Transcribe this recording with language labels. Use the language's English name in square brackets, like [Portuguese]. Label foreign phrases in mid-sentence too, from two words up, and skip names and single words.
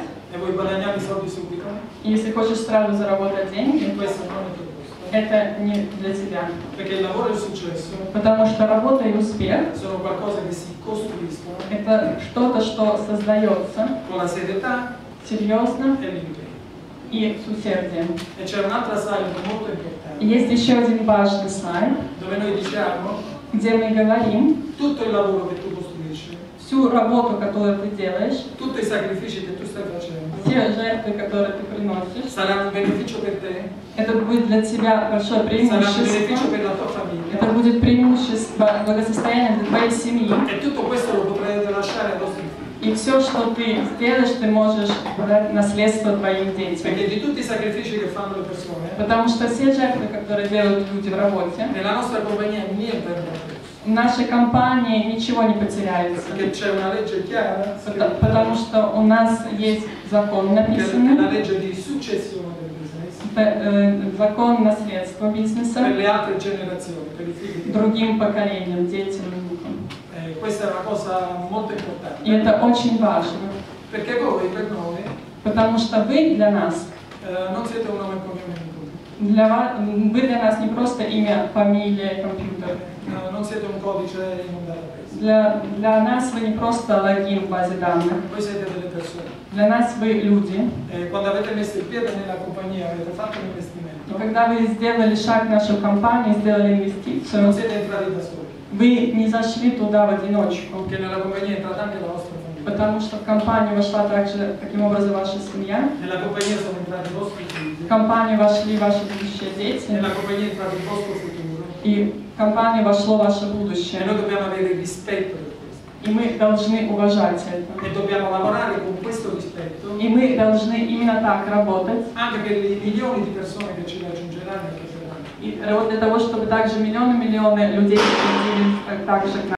[Italian] e vuoi guadagnare i soldi subito, [Russian] если хочешь сразу заработать деньги, [Italian] questo non è per questo. [Russian] это не для тебя. [Italian] Perché il lavoro e il successo [Russian] Потому что работа и успех [Italian] sono qualcosa che si costruiscono – [Russian] это что-то, что создается [Italian] con la serietà [Russian] серьезно [Italian] e l'impegno. [Russian] и с усердием. [Italian] E c'è un'altra slide molto importante, [Russian] Есть еще один важный слайд, [Italian] dove noi diciamo [Russian] где мы говорим, [Italian] tutto il lavoro che tu costruisci, [Russian] всю работу, которую ты делаешь, [Italian] tutti i sacrifici che tu stai facendo, [Russian] все жертвы, которые ты приносишь, [Italian] saranno un beneficio per te, [Russian] это будет для тебя большое [Italian] sarà un beneficio [Russian] преимущество. [Italian] per la tua [Russian] Это [Italian] famiglia [Russian] будет преимущество, благосостояние для твоей семьи. [Italian] e tutto questo lo potrete lasciare ai vostri figli. [Russian] И все, что ты сделаешь, ты можешь дать наследство твоим детям. [Italian] Perché di tutti i sacrifici che fanno le persone, [Russian] Потому что все жертвы, которые делают люди в работе, [Italian] nella nostra compagnia niente andrà perso. [Russian] в нашей компании ничего не потеряется. [Italian] Perché c'è una legge chiara, [Russian] Потому что у нас есть закон [Italian] che è la [Russian] написанный, [Italian] legge di successione del business [Russian] закон наследства [Italian] per [Russian] бизнеса [Italian] le altre generazioni, per i figli di [Russian] другим поколениям, детям, внукам. [Italian] Questa è una cosa molto [Russian] И [Italian] importante. [Russian] это очень важно, [Italian] Perché voi, per noi, [Russian] потому что вы для нас, [Italian] non siete un nome e cognome di tutti. [Russian] вы для нас не просто имя, фамилия, компьютер. [Italian] Non siete un codice in un database. [Russian] Для нас вы не просто логин в базе данных. [Italian] Voi siete delle persone. [Russian] Для нас вы люди. [Italian] Quando avete messo il piede nella compagnia, avete fatto un investimento. [Russian] И когда вы сделали шаг в нашу компанию, сделали [Italian] Non [Russian] инвестицию, [Italian] siete entrati da soli. [Russian] вы не зашли туда в одиночку. [Italian] Che nella compagnia è entrata anche la vostra famiglia. [Russian] Потому что в компанию вошла также, таким образом, ваша семья. [Italian] Nella compagnia sono entrati i vostri figli. [Russian] В компанию вошли ваши будущие дети. [Italian] Nella compagnia è entrato il vostro futuro. [Russian] И в компанию вошло ваше [Italian] E [Russian] будущее. [Italian] noi dobbiamo avere rispetto per questo. [Russian] И мы должны уважать это. [Italian] E dobbiamo lavorare con questo rispetto [Russian] И мы должны именно так работать. [Italian] anche per i milioni di persone che ci raggiungeranno e che verranno. [Russian] И вот для того, чтобы также миллионы людей приходили также к нам.